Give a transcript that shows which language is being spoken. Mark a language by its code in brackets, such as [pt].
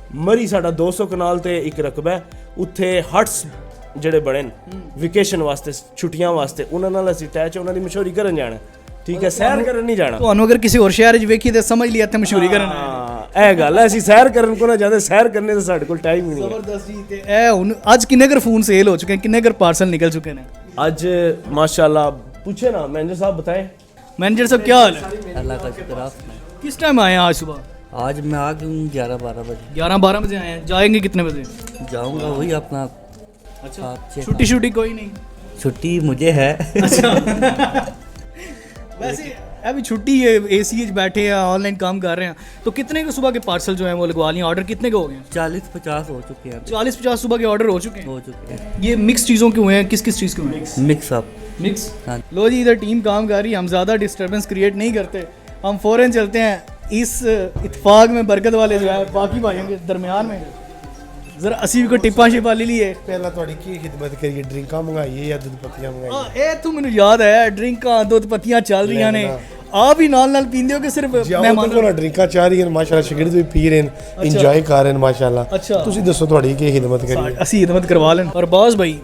[pa] ਮਰੀ ਸਾਡਾ 200 ਕਨਾਲ ਤੇ ਇੱਕ ਰਕਬਾ, ਉੱਥੇ ਹਟਸ ਜਿਹੜੇ ਬਣੇ ਨੇ ਵਿਕੇਸ਼ਨ ਵਾਸਤੇ, ਛੁੱਟੀਆਂ ਵਾਸਤੇ, ਉਹਨਾਂ ਨਾਲ ਅਸੀਂ ਅਟੈਚ, ਉਹਨਾਂ ਦੀ ਮਸ਼ਹੂਰੀ ਕਰਨ ਜਾਣਾ, ਠੀਕ ਹੈ, ਸੈਰ ਕਰਨ ਨਹੀਂ ਜਾਣਾ। ਤੁਹਾਨੂੰ ਅਗਰ ਕਿਸੇ ਹੋਰ ਸ਼ਹਿਰ 'ਚ ਵੇਖੀਏ ਤਾਂ ਸਮਝ ਲਈ ਇੱਥੇ ਮਸ਼ਹੂਰੀ ਕਰਨ ਆਏ। ਹਾਂ ਇਹ ਗੱਲ ਹੈ, ਅਸੀਂ ਸੈਰ ਕਰਨ ਕੋ ਨਾ ਜਾਂਦੇ, ਸੈਰ ਕਰਨੇ ਦਾ ਸਾਡੇ ਕੋਲ ਟਾਈਮ ਹੀ ਨਹੀਂ ਹੈ। ਜ਼ਬਰਦਸਤ ਜੀ। ਤੇ ਇਹ ਹੁਣ ਅੱਜ ਕਿੰਨੇ ਕੁ ਫੋਨ ਸੇਲ ਹੋ ਚੁੱਕੇ, ਕਿੰਨੇ ਕੁ ਪਾਰਸਲ ਨਿਕਲ ਚੁੱਕੇ ਨੇ [hi] आज माशाल्लाह पूछे ना मैनेजर साहब बताएं। मैनेजर साहब क्या हाल है? अल्लाह का शुक्र आप। किस टाइम आए हैं आज सुबह? आज मैं आ गया हूँ 11-12 बजे। 11-12 बजे आए हैं, जाएंगे कितने बजे? जाऊँगा वही अपना। अच्छा, 7-6 छुट्टी छुट्टी कोई नहीं? छुट्टी मुझे है। वैसे अभी छुट्टी है, AC बैठे हैं, ऑनलाइन काम कर रहे हैं, तो कितने के सुबह के पार्सल जो हैं वो लगवा लिए? ऑर्डर कितने के हो गए? 40-50 हो चुके हैं। 40-50 सुबह के ऑर्डर हो चुके हैं। हो चुके हैं। ये मिक्स चीज़ों के हुए हैं, किस किस चीज़ के हुए हैं? Mix up. मिक्स। हाँ। लो जी, इधर टीम काम कर रही है, हम ज़्यादा डिस्टर्बेंस क्रिएट नहीं करते, हम फ़ौरन चलते हैं इस इत्तेफाक में बरकत वाले जो है बाकी भाइयों के दरमियान में। [pa] जरा असी भी को टिप्पा शिप्पा ले लिए। ਪਹਿਲਾਂ ਤੁਹਾਡੀ ਕੀ ਖਿਦਮਤ ਕਰੀਏ, ਡਰਿੰਕਾਂ ਮੰਗਾਈਏ ਜਾਂ ਦੁੱਧ ਪੱਤੀਆਂ ਮੰਗਾਈਏ? ਇਹ ਤੂੰ ਮੈਨੂੰ ਯਾਦ ਹੈ, ਡਰਿੰਕਾਂ ਦੁੱਧ ਪੱਤੀਆਂ ਚੱਲ ਰਹੀਆਂ ਨੇ, ਆਪ ਹੀ ਨਾਲ ਪੀਂਦੇ ਹੋ ਕਿ ਸਿਰਫ ਮਹਿਮਾਨ ਕੋਲ ਡਰਿੰਕਾਂ ਚਾਹ ਰਹੀ ਹਨ, ਮਾਸ਼ਾਅੱਲਾ ਸ਼ਾਗਿਰਦ ਵੀ ਪੀ ਰਹੇ ਨੇ, ਇੰਜੋਏ ਕਰ ਰਹੇ ਨੇ ਮਾਸ਼ਾਅੱਲਾ। ਅੱਛਾ, ਤੁਸੀਂ ਦੱਸੋ ਤੁਹਾਡੀ ਕੀ ਖਿਦਮਤ ਕਰੀਏ? ਅਸੀਂ ਖਿਦਮਤ ਕਰਵਾ ਲੈਣ। ਅਰਬਾਜ਼ ਭਾਈ